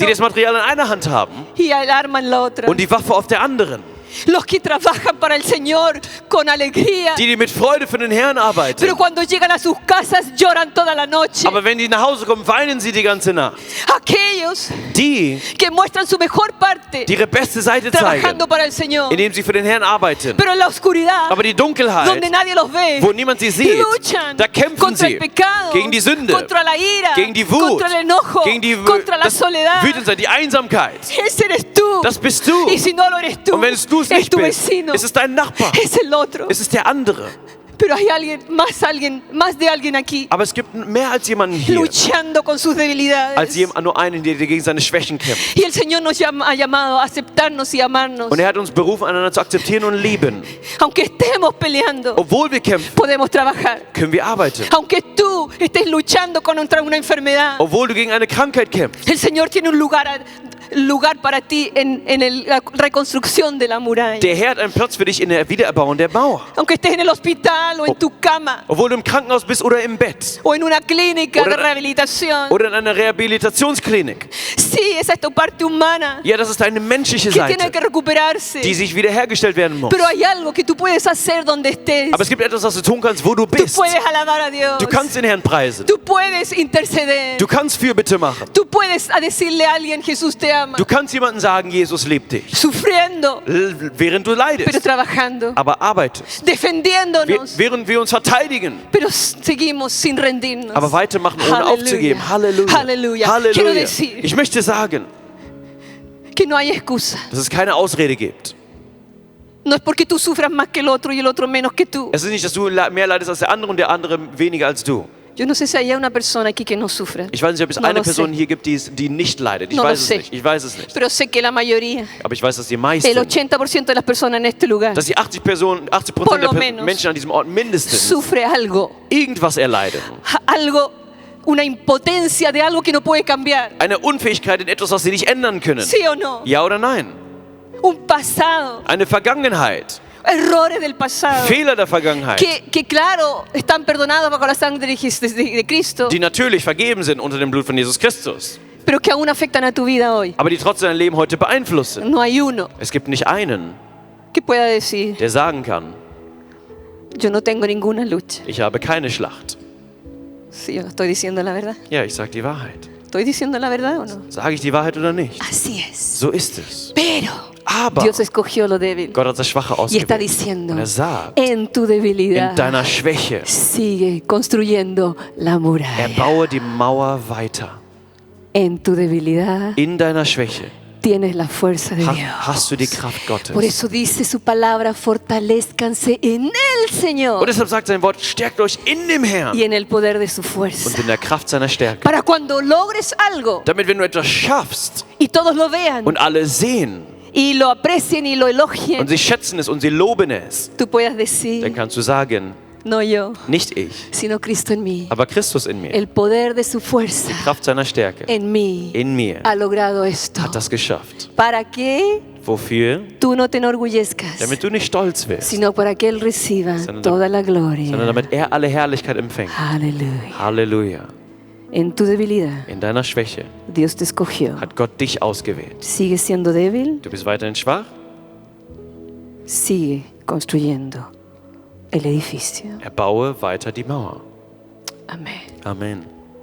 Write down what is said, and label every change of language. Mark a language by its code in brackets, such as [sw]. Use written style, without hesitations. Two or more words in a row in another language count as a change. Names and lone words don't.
[de] Die das Material in einer Hand haben [es] y arman la otra. [de] und die Waffe auf der anderen. [es] Los que trabajan para el Señor con alegría, [de] Die mit Freude für den Herrn arbeiten. [es] pero cuando llegan a sus casas lloran toda la noche. [de] Aber wenn die nach Hause kommen, weinen sie die ganze Nacht. [es] Aquellos [de] Die, [es] que muestran su mejor parte [de] die ihre beste Seite zeigen, [es] trabajando para el Señor, [de] indem sie für den Herrn arbeiten. [es] pero en la oscuridad, [de] Aber die Dunkelheit, [es] donde nadie los ve, [de] wo niemand sie sieht, [es] luchan [de] da kämpfen [es] contra [de] sie [es] el pecado, [de] gegen die Sünde, [es] contra la ira, [de] gegen die Wut, [es] contra el enojo, [de] gegen [es] contra la [de] das [es] soledad. [de] Wütendsein, die Einsamkeit. [es] Ese eres tú. [de] Das bist du. [es] Y si no lo eres tú, [de] Und wenn es du du es [es] es [de] nicht [es] tu [de] bist. [es] vecino, [de] Es ist dein Nachbar. [es] es el otro. [de] Es ist der andere. [es] Pero hay alguien, más de alguien aquí, [de] Aber es gibt mehr als jemanden hier, [es] luchando con sus debilidades. [de] nur einen, der gegen seine Schwächen kämpft. [es] Y el Señor nos ha llamado a aceptarnos y amarnos. [de] Und er hat uns berufen, einander zu akzeptieren und lieben. [es] Aunque estemos peleando, [de] Obwohl wir kämpfen, [es] podemos trabajar. [de] können wir arbeiten. [es] Aunque tú estés luchando contra una enfermedad, [de] Obwohl du gegen eine Krankheit kämpfst. [es] el Señor tiene un lugar para ti en la reconstrucción de la muralla. [de] Der Herr hat einen Platz für dich in der Wiedererbauung der Mauer. [es] Aunque estés en el hospital o en tu cama [de] Obwohl du im Krankenhaus bist oder im Bett. [es] o en una clínica de [de] Oder- [es] rehabilitación. [de] Oder in einer Rehabilitationsklinik. [es] Sí, esa es tu parte humana [de] Ja, das ist deine menschliche [es] que tiene [de] Seite, [es] que recuperarse. [de] die sich wiederhergestellt werden muss. [es] Pero hay algo que tú puedes hacer donde estés. [de] Aber es gibt etwas, was du tun kannst, wo du [es] Tú [de] bist. [es] puedes alabar a Dios. [de] Du kannst den Herrn preisen. [es] Tú puedes interceder. [de] Du kannst Fürbitte machen. [es] Tú puedes decirle a alguien, Jesús te ama. [de] Du kannst jemandem sagen, Jesus liebt dich. [es] Sufriendo, [de] Während du [es] pero [de] leidest. [es] trabajando. [de] Aber arbeitest. [es] Defendiéndonos, [de] Während wir uns verteidigen. [es] pero seguimos sin rendirnos. [de] Aber weitermachen, ohne aufzugeben. Halleluja. [es] Halleluja. Quiero [de] Halleluja. [es] decir [de] Ich möchte sagen, [es] que no hay excusa. [de] dass es keine Ausrede gibt. [es] No es porque tú sufras más que el otro y el otro menos que tú. [de] Es ist nicht, dass du mehr leidest als der andere weniger als du. [es] Yo no sé si hay una persona aquí que no sufra. [de] Ich weiß nicht, ob es [es] No [de] eine [es] lo [de] Person [es] sé. [de] hier gibt, die nicht leidet. Ich [es] No lo [de] weiß es [es] sé. [de] nicht. Ich weiß es nicht. [es] Pero sé que la mayoría, [de] Aber ich weiß, dass die [es] el [de] meisten, [es] 80% de las personas en este lugar, [de] dass die 80% [es] Por lo [de] der [es] menos. [de] Menschen an diesem Ort mindestens [es] sufre algo. [de] irgendwas erleiden. [es] Algo, una impotencia de algo que no puede cambiar. [de] Eine Unfähigkeit in etwas, was sie nicht ändern können. [es] ¿Sí o no? [de] Ja oder nein? [es] Un pasado, [de] Eine Vergangenheit. [es] errores del pasado. [de] Fehler der Vergangenheit. [es] Que claro, están perdonados bajo la sangre de Cristo, [de] Die natürlich vergeben sind unter dem Blut von Jesus Christus. [es] pero que aún afectan a tu vida hoy. [de] Aber die trotzdem dein Leben heute beeinflussen. [es] No hay uno [de] Es gibt nicht einen, [es] que pueda decir, [de] der sagen kann, [es] yo no tengo ninguna lucha. [de] ich habe keine Schlacht. [es] Sí, yo estoy diciendo la verdad. [de] Ja, ich sage die Wahrheit. [es] ¿Estoy diciendo la verdad o no? [de] Sage ich die Wahrheit oder nicht? [es] Así es. [de] So ist es. [es] Pero [de] Aber [es] Dios escogió lo débil [de] Gott hat das Schwache [es] y está [de] ausgewählt. [es] diciendo, [de] Und er sagt, [es] en tu debilidad, [de] in deiner Schwäche [es] sigue construyendo la muralla. [de] erbaue die Mauer weiter. [es] En tu debilidad [de] In deiner Schwäche [es] tienes la fuerza de Dios. [de] hast du die Kraft Gottes. [es] Por eso dice su palabra, fortalezcanse en el Señor [de] Und deshalb sagt sein Wort, stärkt euch in dem Herrn [es] y en el poder de su fuerza. [de] und in der Kraft seiner Stärke. [es] Para cuando logres algo [de] Damit, wenn du etwas schaffst [es] y todos lo vean [de] und alle sehen [es] y lo aprecien y lo elogien, [de] und sie schätzen es und sie loben es, [es] tú puedas [de] dann [es] decir, [de] kannst du sagen, [es] no yo, [de] nicht ich, [es] sino Cristo en mí. [de] aber Christus in mir. [es] El poder de su fuerza [de] Kraft seiner Stärke [es] en mí [de] in mir [es] ha logrado esto. [de] hat das geschafft. [es] Para que [de] Wofür? [es] tú no te enorgullezcas, [de] Damit du nicht stolz wirst, [es] sino para que Él reciba [de] Sondern- [es] toda la [de] sondern [es] gloria. [de] damit er alle Herrlichkeit empfängt. [es] Aleluya. [de] Halleluja. [es] En tu debilidad, [de] In deiner Schwäche [es] Dios te escogió. [de] hat Gott dich ausgewählt. [es] Sigue siendo débil, [de] Du bist weiterhin schwach, [es] sigue construyendo el edificio. [de] erbaue weiter die Mauer. [es] Amén. [de] Amen.